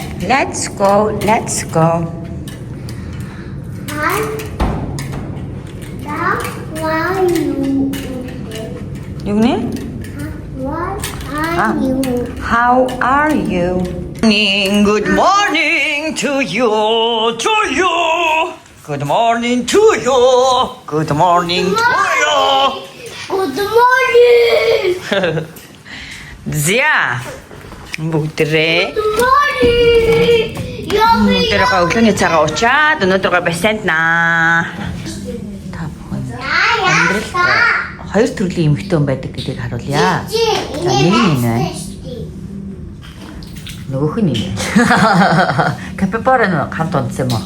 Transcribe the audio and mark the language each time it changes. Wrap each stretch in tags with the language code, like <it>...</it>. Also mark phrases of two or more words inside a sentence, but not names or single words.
<en>Let's go. Let's go.</en> <mn>Юу гэнэ?</mn> <en>How are you? Good morning to you. To you. Good morning to you. Good morning to you. Good morning.</en> <mn>Зя. Бүгдрээ.</mn> <en>Good morning.</en> <mn>Өнөөдөр өглөөний цагаа уучаад өнөөдөр бассейнд наа. Та бүхэн амьдрал хоёр төрлийн эмэгтэй хүн байдаг гэдгийг харуулъя. За нэг нь энэ байна. Нөгөөх нь энэ. Капибара нь хамт унтсан юм уу?</mn>